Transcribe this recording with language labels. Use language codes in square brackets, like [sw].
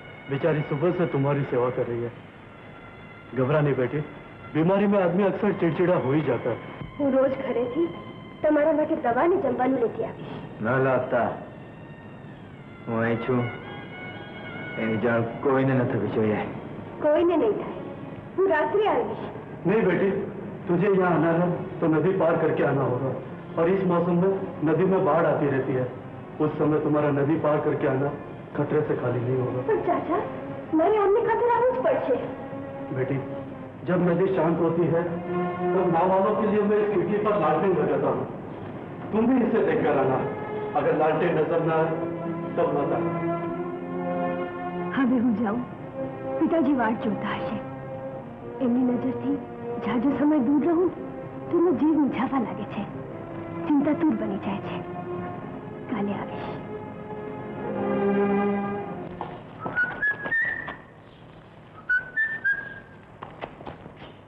[hi] बेचारी सुबह से तुम्हारी सेवा कर रही है. घबरा नहीं बेटी, बीमारी में आदमी अक्सर चिड़चिड़ा हो ही जाता है. [gu] હું રોજ ઘરેથી તમારા માટે દવા ને જમવાનું લેતી આવીશ. ન લાગતા. હું અહીં છું એની જાણ કોઈને ન થવી જોઈએ. કોઈને નહીં થાય. હું રાત્રે આવીશ. [hi] नहीं बेटी, तुझे यहाँ आना है तो नदी पार करके आना होगा. और इस मौसम में नदी में बाढ़ आती रहती है. उस समय तुम्हारा नदी पार करके आना खतरे से खाली नहीं होगा. [gu] पर चाचा, मारे आमने खातिर आना જ પડશે. [hi] बेटी, जब नदी शांत होती है तब नाव वालों के लिए मैं इस खिड़की पर लालटेन लगाता हूँ. तुम भी इसे देखकर आना. अगर लालटेन नजर न आए तब मत आना. [gu] હવે હું જાઉં. પિતાજી વાટ જોતા હશે. એમની નજરથી જાજો સમય દૂર રહું તો એનો જીવ મૂંઝાવા લાગે છે. ચિંતાતુર બની જાય છે. કાલે આવીશ.